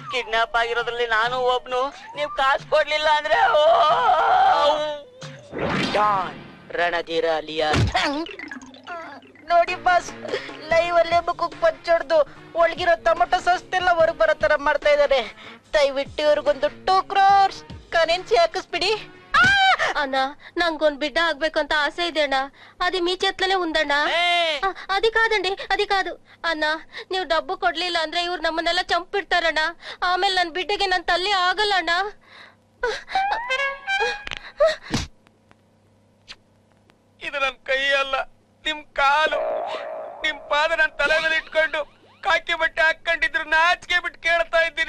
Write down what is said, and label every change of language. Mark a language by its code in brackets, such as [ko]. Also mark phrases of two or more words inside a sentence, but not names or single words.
[kn] ಕಿಡ್ನಾಪ್ ಆಗಿರೋದ್ರಲ್ಲಿ ನಾನು ಒಬ್ನು. ನೀವ್ ಕಾಸು ಕೊಡ್ಲಿಲ್ಲ ಅಂದ್ರೆ ರಣಧೀರ ಲಿಯಾ ನೋಡಿ ಬಾಸ್, ಲೈವ್ ಅಲ್ಲೇ ಮುಖಕ್ಕೆ ಪಚ್ಚೊಡ್ದು ಒಳಗಿರೋ ಟೊಮೊಟೊ ಸಸ್ತೆಲ್ಲ ಹೊರಗ್ ಬರೋ ತರ ಮಾಡ್ತಾ ಇದಾರೆ. ದಯವಿಟ್ಟು ಇವ್ರಿಗೊಂದು 2 crores ಕರೆನ್ಸಿ ಹಾಕಿಸ್ಬಿಡಿ. ಅಣ್ಣ, ನಂಗೊಂದ್ ಬಿಡ್ಡ ಆಗ್ಬೇಕಂತ ಆಸೆ ಇದೆ ಅಣ್ಣ. [te] అది మీ చేతిలోనే ఉందಣ್ಣ. అది కాదండి, అది కాదు అన్న. [kn] ನೀವು ಡಬ್ಬು ಕೊಡ್ಲಿಲ್ಲ ಅಂದ್ರೆ ಇವ್ರು ನಮ್ಮನ್ನೆಲ್ಲ ಚಂಪಿಡ್ತಾರಣ್ಣ. ಆಮೇಲೆ ನನ್ ಬಿಡ್ಡೆಗೆ ನನ್ ತಲ್ಲಿ ಆಗಲ್ಲ ಅಣ್ಣ. ಇದು ನನ್ ಕೈ ಅಲ್ಲ, ನಿಮ್ ಕಾಲು. ನಿಮ್ ಪಾದ ನನ್ ತಲೆ ಮೇಲೆ ಇಟ್ಕೊಂಡು ಕಾಕಿ ಬಟ್ಟೆ ಹಾಕೊಂಡಿದ್ರು ನಾಚಿಕೆ ಬಿಟ್ಟು ಕೇಳ್ತಾ ಇದ್ದೀನಿ.